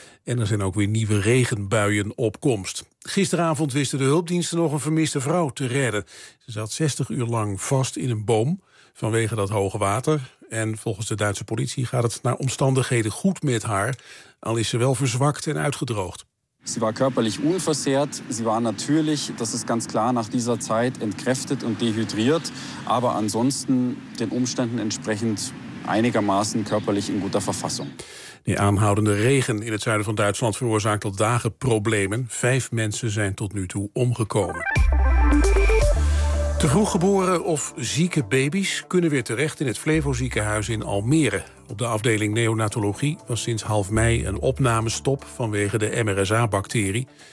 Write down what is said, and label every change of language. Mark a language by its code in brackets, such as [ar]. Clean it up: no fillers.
[nl] En er zijn ook weer nieuwe regenbuien op komst. Gisteravond wisten de hulpdiensten nog een vermiste vrouw te redden. Ze zat 60 uur lang vast in een boom vanwege dat hoge water. En volgens de Duitse politie gaat het naar omstandigheden goed met haar. Al is ze wel verzwakt en uitgedroogd. [de] Sie war körperlich unversehrt, sie war natürlich, das ist ganz klar, nach dieser Zeit entkräftet und dehydriert, aber ansonsten den Umständen entsprechend einigermaßen körperlich in guter Verfassung. [nl] Die aanhoudende regen in het zuiden van Duitsland veroorzaakt al dagen problemen. 5 mensen zijn tot nu toe omgekomen. Te vroeg geboren of zieke baby's kunnen weer terecht in het Flevo ziekenhuis in Almere. Op de afdeling neonatologie was sinds half mei een opnamestop vanwege de MRSA-bacterie.